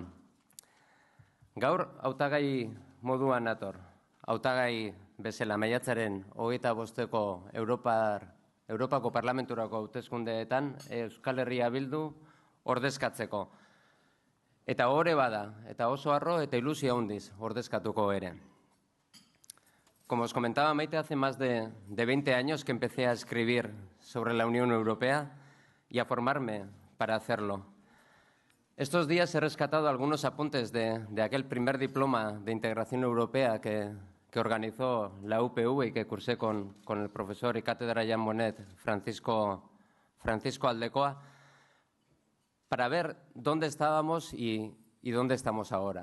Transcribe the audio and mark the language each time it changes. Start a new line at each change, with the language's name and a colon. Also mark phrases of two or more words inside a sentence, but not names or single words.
Basque: Gaur hautagai moduan nator. Hautagai bezala maiatzaren 25. Europako Parlamenturako hauteskundeetan Euskal Herria Bildu ordezkatzeko. Eta ohore bada, eta oso harro eta ilusio handiz ordezkatuko ere.
Spanish: Como os comentaba Maite, hace más de 20 años que empecé a escribir sobre la Unión Europea y a formarme para hacerlo. Estos días he rescatado algunos apuntes de aquel primer diploma de integración europea que organizó la UPV y que cursé con el profesor y cátedra Jean Monnet, Francisco Aldecoa, para ver dónde estábamos y dónde estamos ahora.